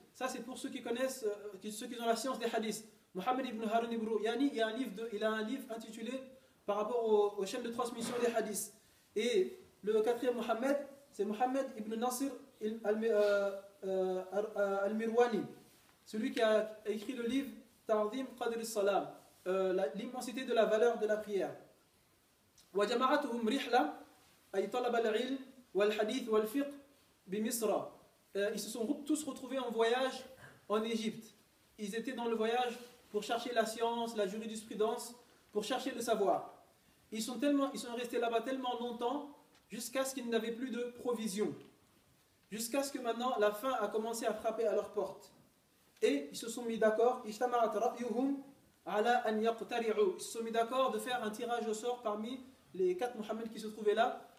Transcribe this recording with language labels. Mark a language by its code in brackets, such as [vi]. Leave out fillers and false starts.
[fr] Ça, c'est pour ceux qui connaissent, ceux qui ont la science des hadiths. Mohammed ibn Harun al-Ru'yani, il a un livre intitulé par rapport aux chaînes de transmission des hadiths. Et le 4e Mohammed, c'est Mohammed ibn Nasir al-Mirwani, celui qui a écrit le livre Ta'zim Qadr al-Salam, l'immensité de la valeur de la prière. [ar] وجماعتهم رحلة أي طلب العلم والحديث والفقه بمصر. [fr] Ils se sont tous retrouvés en voyage en Égypte. Ils étaient dans le voyage pour chercher la science, la jurisprudence, pour chercher le savoir. Ils sont restés là-bas tellement longtemps jusqu'à ce qu'ils n'avaient plus de provisions. Jusqu'à ce que maintenant la faim a commencé à frapper à leur porte. Et ils se sont mis d'accord, ils se sont mis d'accord de faire un tirage au sort parmi les 4 Mohammed qui se trouvaient là.